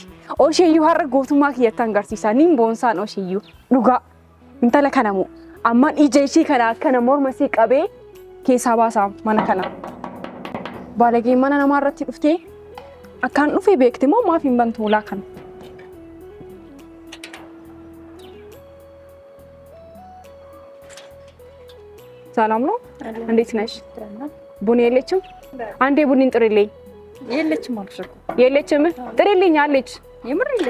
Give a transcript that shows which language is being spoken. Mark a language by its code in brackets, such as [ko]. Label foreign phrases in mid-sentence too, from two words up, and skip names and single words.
[om] Osheeyyuu har'a gootummaa kiyyatti agarsiisa niin boonsaan osheeyyuu dhugaa intala kanamu amman ija ishee kana akkana morma ishee qabee keessaa baasaa mana kana. Baalagee mana namaa irratti dhuftee akkaan dhufee beekti moo maaf hin bantu ulaa kana? [am] ሰላም ነው? እንዴት ነሽ? ቡኒ የለችም? አንዴ ቡኒን ጥሪልኝ። የለችም አልኩሽ እኮ። የለችም? ጥሪልኝ አለች። የምር የለችም።